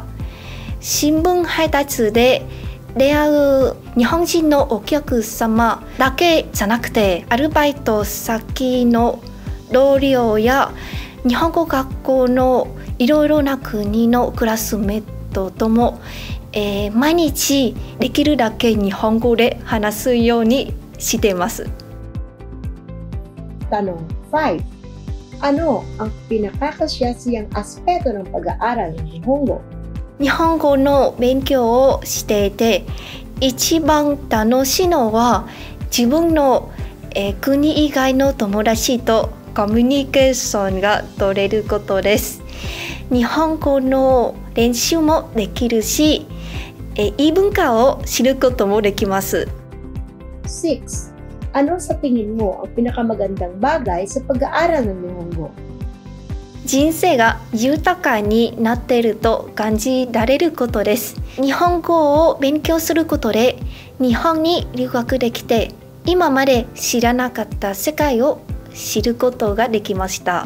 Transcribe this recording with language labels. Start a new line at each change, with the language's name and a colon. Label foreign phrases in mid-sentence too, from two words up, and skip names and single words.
Japanese: 新聞配達で出会う日本人のお客様だけじゃなくて、アルバイト先の同僚や日本語学校のいろいろな国のクラスメートとも、毎日できるだけ日本語で話すようにしています。
Filipino: Tanong 5. Ano ang pinakakasyasiyang aspeto ng pag-aaral ng Nihongo?
Japanese: 日本語の勉強をしていて、一番楽しいのは自分の、国以外の友達とコミュニケーションが取れることです。日本語の練習もできるし、異文化を知ることもできます。
Filipino: 6. Ano sa tingin mo ang pinakamagandang bagay sa pag-aaral ng Nihongo?
Japanese: 人生が豊かになっていると感じられることです。日本語を勉強することで日本に留学できて、今まで知らなかった世界を知ることができました。